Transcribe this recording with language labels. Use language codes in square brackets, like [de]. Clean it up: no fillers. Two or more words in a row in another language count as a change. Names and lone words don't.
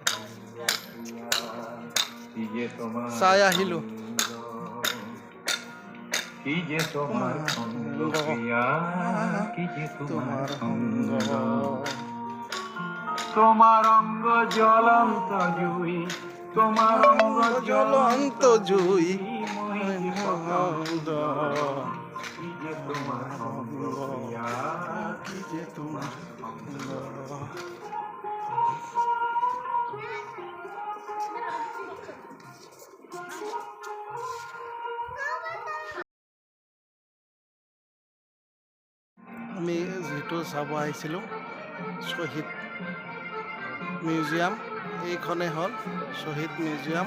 [as] চাই আহিলো। [bn] তোমার অঙ্গ জ্বলন্ত জুই, তোমার অঙ্গ জ্বলন্ত জুই, তোমার অঙ্গ প্রিয়া, কি যে তোমার [as] আমি যিটো চাব আহিছিলোঁ শ্বহীদ মিউজিয়াম, এইখনে হ'ল শ্বহীদ মিউজিয়াম।